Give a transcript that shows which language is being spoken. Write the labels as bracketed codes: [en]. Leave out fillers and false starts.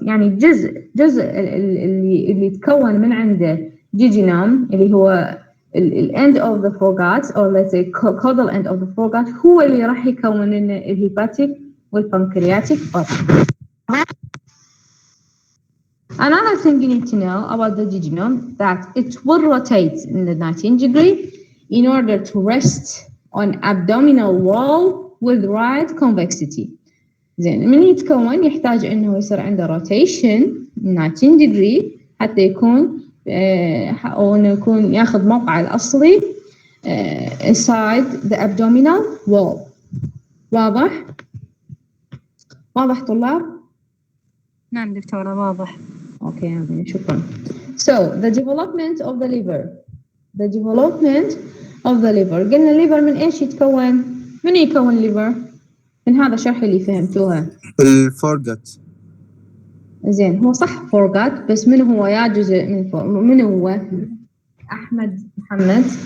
[ar] يعني جزء اللي يتكون من عنده jejunum اللي هو [en] end of the foregut, [ar] or let's say caudal end of the foregut, هو اللي راح يكون لنا الهيباتيك والpancreatic buds. [en] Another thing you need to know about the jejunum, that it will rotate in the 90 degree in order to rest on abdominal wall with right convexity. [ar] زين من يتكون يحتاج انه يصير عنده rotation 90 degree حتى يكون او انه يكون ياخذ موقعه الاصلي [en] inside the abdominal wall. [ar] واضح؟ واضح طلاب؟ نعم دكتورة واضح. Okay, شكرا. [en] So the development of the liver. The development of the liver. [ar] قلنا الليفر من ايش يتكون؟ من يكون الليفر؟ من هذا الشرح اللي فهمتوها. الفورجت. زين هو صح فورجت، بس من هو يا جزء من هو؟ أحمد محمد.